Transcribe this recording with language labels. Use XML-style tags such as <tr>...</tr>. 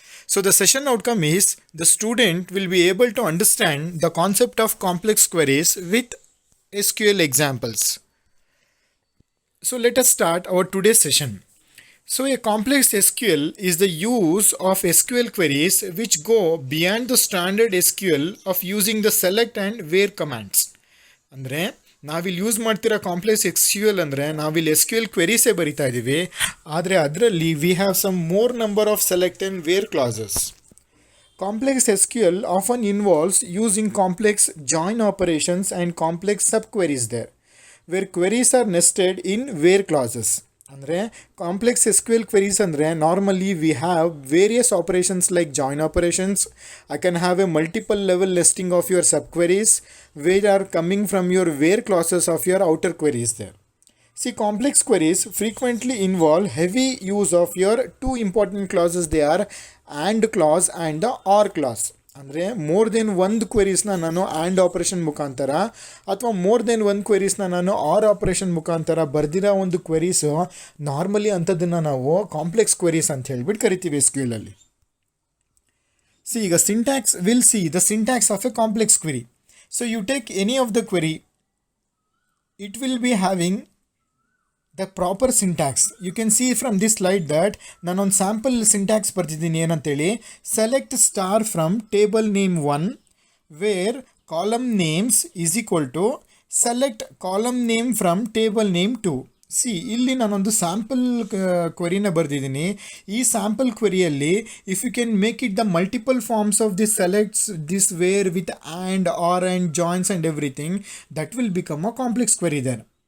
<en>So the session outcome is the student will be able to understand the concept of complex queries with SQL examples. So let us start our today's session. So a complex SQL is the use of SQL queries which go beyond the standard SQL of using the select and where commands.</en> <kn>ಅಂದರೆ ನಾವಿಲ್ಲಿ use ಮಾಡ್ತಿರೋ complex SQL ಅಂದರೆ ನಾವಿಲ್ಲಿ SQL ಕ್ವೆರೀಸೇ ಬರಿತಾ ಇದ್ದೀವಿ, ಆದರೆ ಅದರಲ್ಲಿ</kn> <en>We have some more number of select and where clauses. Complex SQL often involves using complex join operations and complex subqueries there, where queries are nested in where clauses. ಅಂದರೆ complex SQL queries ಅಂದರೆ normally we have various operations like join operations. I can have a multiple level nesting of your subqueries which are coming from your where clauses of your outer queries there. See, complex queries frequently involve heavy use of your two important clauses. They are AND clause and the OR clause.</en> <kn>ಅಂದರೆ more than ಒಂದು ಕ್ವೆರೀಸ್ನ ನಾನು and operation ಮುಖಾಂತರ ಅಥವಾ more than ಒಂದು ಕ್ವೆರೀಸ್ನ ನಾನು R operation ಮುಖಾಂತರ ಬರ್ದಿರೋ ಒಂದು ಕ್ವೆರೀಸು normally ಅಂಥದ್ದನ್ನು ನಾವು ಕಾಂಪ್ಲೆಕ್ಸ್ ಕ್ವೆರೀಸ್ ಅಂತ ಹೇಳ್ಬಿಟ್ಟು ಕರಿತೀವಿ SQL ಅಲ್ಲಿ.</kn> <en>ಈಗ syntax will see the syntax of a complex query. So you take any of the query, it will be having the proper syntax. You can see from this slide that</en> <kn>ನಾನು ಒಂದು sample syntax ಬರ್ತಿದ್ದೀನಿ ಏನಂತೇಳಿ.</kn> <en>Select star from table name 1 where column names is equal to select column name from table name 2.</en> <kn>ಇಲ್ಲಿ ನಾನೊಂದು sample ಕ್ವೆರಿನ ಬರೆದಿದ್ದೀನಿ. ಈ sample ಕ್ವೆರಿಯಲ್ಲಿ</kn> <en>If you can make it the multiple forms of this selects this where with and or and joins and everything, that will become a complex query there.</en>